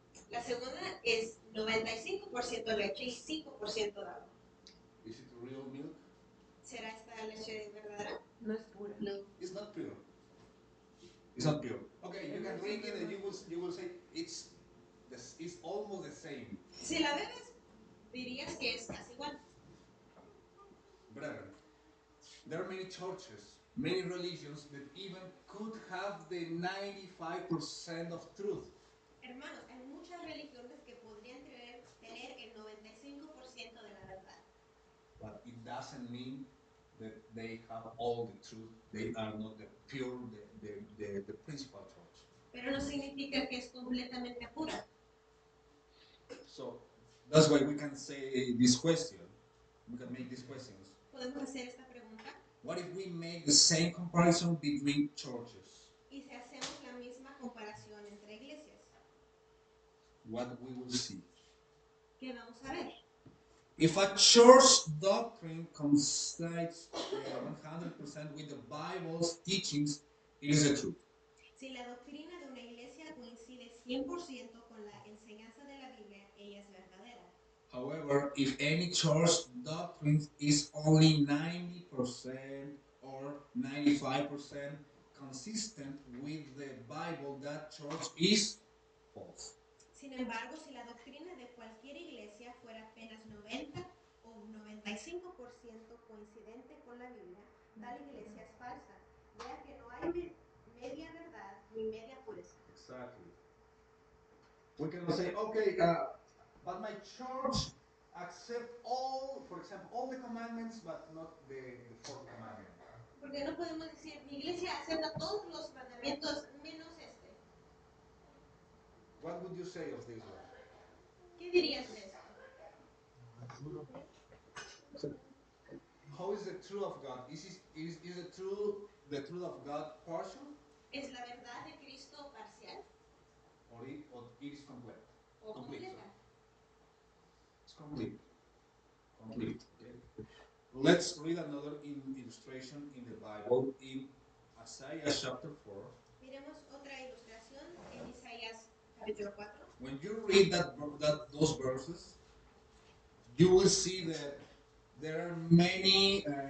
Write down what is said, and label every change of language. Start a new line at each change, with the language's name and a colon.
Spanish: La segunda es 95% leche y 5% de agua.
English: Is it real milk?
Spanish: ¿Será esta leche verdadera? No es pura. No.
English: It's not pure. It's not pure. Okay, you can drink it and you will say it's almost the same.
Spanish: Si la bebes, dirías que es casi igual.
English: Brethren, there are many churches, many religions that even could have the 95% of truth.
Spanish: Hermanos, hay muchas religiones que podrían tener el 95% de la verdad.
English: But it doesn't mean that they have all the truth. They are not the pure, the principal church.
Spanish: Pero no significa que es completamente pura.
English: So that's why we can say this question. We can make these questions.
Spanish: Podemos hacer esta pregunta.
English: What if we make the same comparison between churches?
Spanish: Y si hacemos la misma comparación entre iglesias,
English: What we will see?
Spanish: ¿qué vamos a ver?
English: If a church doctrine coincides 100% with the Bible's teachings, it is the truth.
Spanish: Si la doctrina de una iglesia coincide 100% con la enseñanza de la Biblia, ella es verdadera.
English: However, if any church doctrine is only 90% or 95% consistent with the Bible, that church is false.
Spanish: Sin embargo, si la doctrina de cualquier iglesia fuera apenas 90 o 95% coincidente con la Biblia, Tal iglesia es falsa. Vea que no hay media verdad ni media pureza.
English: Exactly. We cannot say, okay, but my church accept all, for example, all the commandments, but not the fourth commandment.
Spanish: Porque no podemos decir, mi iglesia acepta todos los mandamientos menos este.
English: What would you say of this one?
Spanish: ¿Qué dirías de esto?
English: How is the truth of God? Is the truth of God partial,
Spanish: ¿Es la verdad de Cristo parcial
English: or it is complete?
Spanish: o completa?
English: It's complete. Complete. Okay. Let's read another illustration in the Bible in Isaiah chapter 4.
Spanish: Miremos otra ilustración en Isaías capítulo 4.
English: When you read those verses, you will see that there are many.